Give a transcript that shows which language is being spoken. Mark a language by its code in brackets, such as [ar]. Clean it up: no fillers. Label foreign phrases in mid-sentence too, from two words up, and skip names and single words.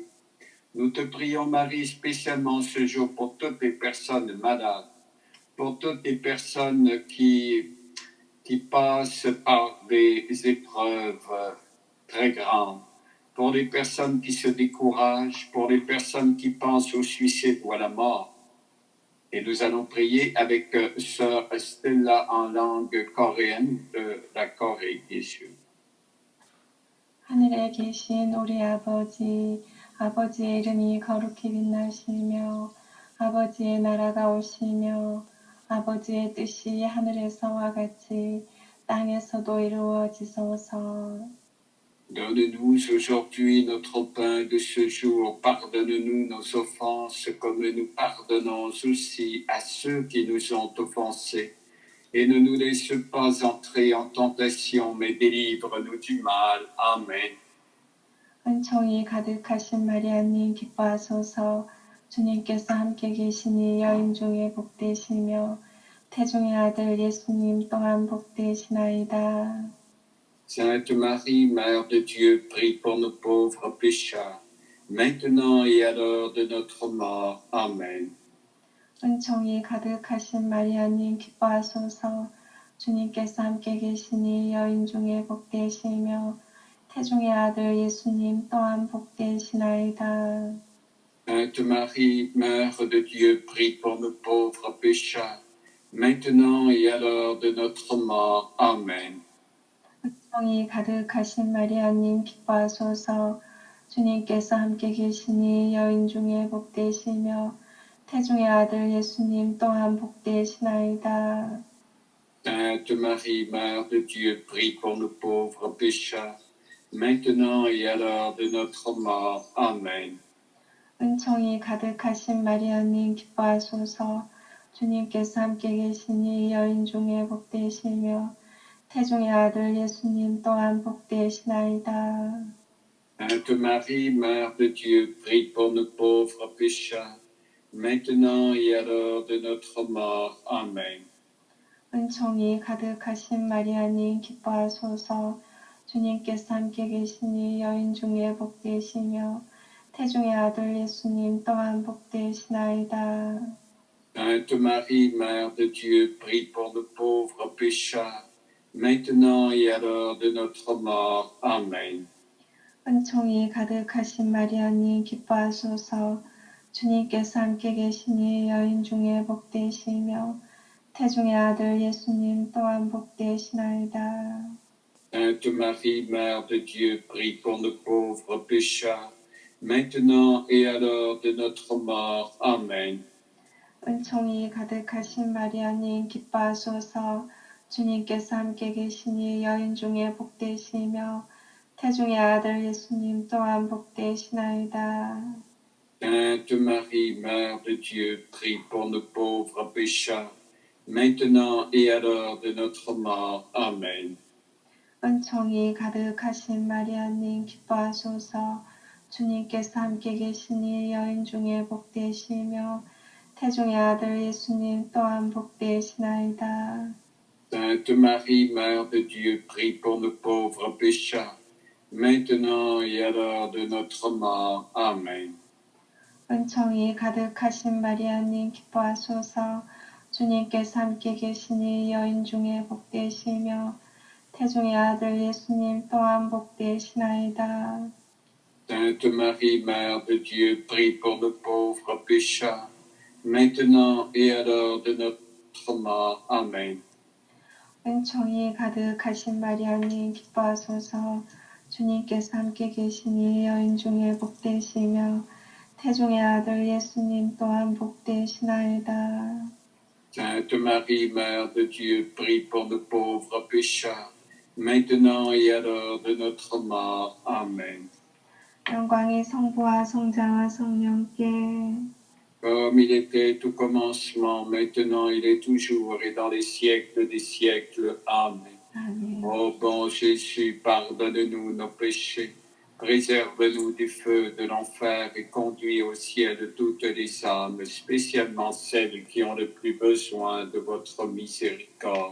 [fr] Nous te prions, Marie, spécialement ce jour pour toutes les personnes malades, pour toutes les personnes qui passent par des épreuves très grandes, pour les personnes qui se découragent, pour les personnes qui pensent au suicide ou à la mort. Et nous allons prier avec sœur Stella en langue coréenne de la Corée, bien sûr. [ko] 하늘에 계신 우리 아버지, 아버지의 이름이 거룩히 빛나시며 아버지의 나라가 오시며 아버지의 뜻이 하늘에서와 같이 땅에서도 이루어지소서. [fr] Donne-nous aujourd'hui notre pain de ce jour. Pardonne-nous nos offenses comme nous pardonnons aussi à ceux qui nous ont offensés. Et ne nous laisse pas entrer en tentation, mais délivre-nous du mal. Amen. [ko] 은총이 가득하신 마리아님 기뻐하소서. 주님께서 함께 계시니 여인 중에 복되시며 태중의 아들 예수님 또한 복되시나이다. [fr] Sainte Marie, Mère de Dieu, prie pour nos pauvres pécheurs, maintenant et à l'heure de notre mort. Amen. [ko] 은총이 가득하신 마리아님 기뻐하소서. 주님께서 함께 계시니 여인 중에 복되시며 태중의 아들 예수님 또한 복되시나이다. [fr] Sainte Marie, Mère de Dieu, prie pour nos pauvres pécheurs, maintenant et à l'heure de notre mort. Amen. [ko] 은총이 가득하신 마리아님 기뻐하소서. 주님께서 함께 계시니 여인 중에 복되시며 태중의 아들 예수님 또한 복되시나이다. [fr] Sainte Marie, Mère de Dieu, prie pour nos pauvres pécheurs, maintenant et à l'heure de notre mort. Amen. [ko] 은총이 가득하신 마리아님 기뻐하소서. 주님께서 함께 계시니 여인 중에 복되시며 태중의 아들 예수님 또한 복되시나이다. [fr] Sainte Marie, Mère de Dieu, prie pour nos pauvres pécheurs, maintenant et à l'heure de notre mort. Amen. [ko] 은총이 가득하신 마리아님 기뻐하소서. 주님께서 함께 계시니 여인 중에 복되시며 태중의 아들 예수님 또한 복되시나이다. [fr] Sainte Marie, Mère de Dieu, prie pour nos pauvres pécheurs, maintenant et à l'heure de notre mort. Amen. [ko] 은총이 가득하신 마리아님 기뻐하소서. 주님께서 함께 계시니 여인 중에 복되시며 태중의 아들 예수님 또한 복되시나이다. [fr] Sainte Marie, Mère de Dieu, prie pour nos pauvres pécheurs, maintenant et à l'heure de notre mort. Amen. [ko] 은총이 가득하신 마리아님 기뻐하소서. 주님께서 함께 계시니 여인 중에 복되시며 태중의 아들 예수님 또한 복되시나이다. [fr] Sainte Marie, Mère de Dieu, prie pour nos pauvres pécheurs, maintenant et à l'heure de notre mort. Amen. [ko] 은총이 가득하신 마리아님 기뻐하소서. 주님께서 함께 계시니 여인 중에 복되시며 태중의 아들 예수님 또한 복되시나이다. [fr] Sainte Marie, Mère de Dieu, prie pour nos pauvres pécheurs, maintenant et à l'heure de notre mort. Amen. [ko] 은총이 가득하신 마리아님 기뻐하소서. 주님께서 함께 계시니 여인 중에 복되시며 태중의 아들 예수님 또한 복되시나이다. [fr] Sainte Marie, Mère de Dieu, prie pour nos pauvres pécheurs, maintenant et à l'heure de notre mort. Amen. [ko] 은총이 가득하신 마리아님 기뻐하소서. 주님께서 함께 계시니 여인 중에 복되시며 태중의 아들 예수님 또한 복되시나이다. [fr] Sainte Marie, Mère de Dieu, prie pour nos pauvres pécheurs, maintenant et à l'heure de notre mort. Amen. [ko] 영광이 성부와 성자와 성령께 [fr] Comme il était au commencement, maintenant il est toujours et dans les siècles des siècles. Amen. [ko] 아멘. [fr] Ô bon Jésus, pardonne-nous nos péchés, préserve-nous du feu de l'enfer et conduis au ciel toutes les âmes, spécialement celles qui ont le plus besoin de votre miséricorde.